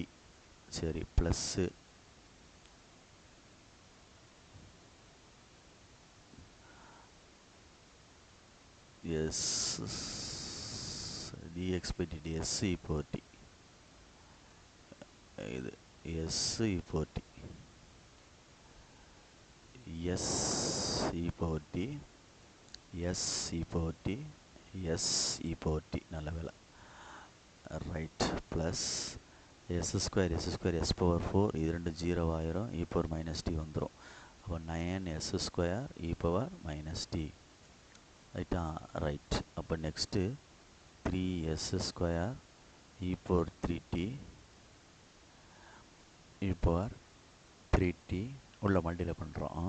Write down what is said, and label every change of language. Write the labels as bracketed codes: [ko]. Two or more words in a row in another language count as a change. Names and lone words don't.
[en] சரி, plus s dx by dt s e power t. இது s e power t s e power t s e power t s e power t. [ta] நல்ல வேலை, ரைட். [en] plus s square s power 4, [ta] இது ரெண்டு 0 ஆயிரும், [en] e power minus t வந்துடும். அப்போ 9s square e power minus t. righta, right. அப்போ next 3s square e power 3t e power 3t உள்ள மல்டிப்ளை பண்ணுறோம்.